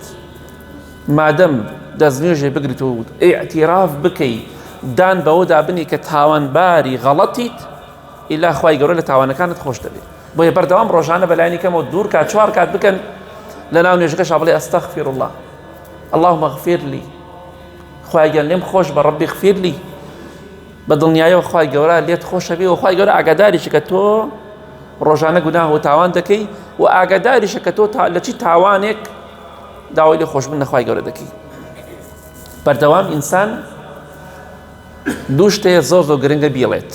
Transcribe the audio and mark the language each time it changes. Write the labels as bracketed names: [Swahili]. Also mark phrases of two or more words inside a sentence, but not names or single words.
[Central Kurdish] مادەم دەستنوێژێ بگریت و ئیعتیراف بکەی، دان بەوەدا بنی کە تاوانباری غەڵەتیت، ئیلا خوای گەورە لە تاوانەکانت خۆش دەبێت. بۆیە بەردەوام ڕۆژانە بەلایانی کەمەوە دوور کات، چوار کات بکەن لە ناو نوێژەکەشا بڵێ [Arabic] ئەستەغفر الله، اللهم اغفر لي، [Central Kurdish] خوای گەورە لێم خۆش بە [Arabic] ڕەبی اغفر لي، [Central Kurdish] بە دڵنیایەوە خوای گەورە لێت خۆشە بێ و خوای گەورە ئاگاداریشە کە تۆ ڕۆژانە گوناه و تاوان دەکەی و ئاگاداریشە کە تۆ لە چی تاوانێک داوای لێ خۆشببوون لە خوای گەورە دەکەی. بەردەوام ئینسان دوو شتەیە زۆر زۆر گرنگە بیڵێت.